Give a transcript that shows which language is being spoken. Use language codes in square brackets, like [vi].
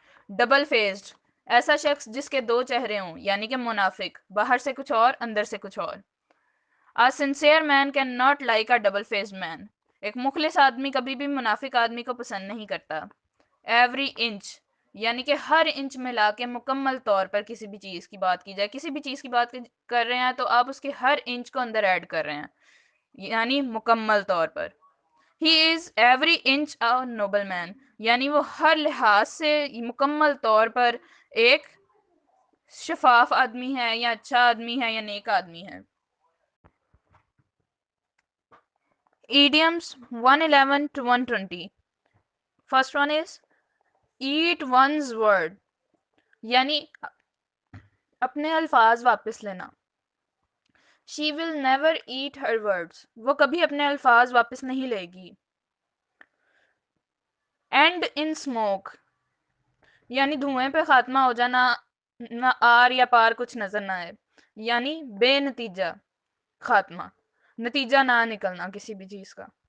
[ur] Double faced, ایسا شخص جس کے دو چہرے ہوں، یعنی کہ منافق، باہر سے کچھ اور اندر سے کچھ اور. [en] A sincere man cannot like a double faced man. [ur] ایک مخلص آدمی کبھی بھی منافق آدمی کو پسند نہیں کرتا. [en] Every inch، [ur] یعنی کہ ہر انچ میں لا کے مکمل طور پر کسی بھی چیز کی بات کی جائے، کسی بھی چیز کی بات کر رہے ہیں تو آپ اس کے ہر انچ کو اندر ایڈ کر رہے ہیں، یعنی مکمل طور پر. [en] He is every inch a noble man، [ur] یعنی وہ ہر لحاظ سے مکمل طور پر ایک شفاف آدمی ہے، یا اچھا آدمی ہے، یا نیک آدمی ہے. [en] Idioms 111 to 120. First one is eat one's word، [ur] یعنی اپنے الفاظ واپس لینا. [en] She will never eat her words، [ur] وہ کبھی اپنے الفاظ واپس نہیں لے گی. [en] End in smoke، [ur] یعنی دھوئیں پہ خاتمہ ہو جانا، نہ آر یا پار کچھ نظر نہ آئے، یعنی بے نتیجہ خاتمہ، نتیجہ نہ نکلنا کسی بھی چیز کا.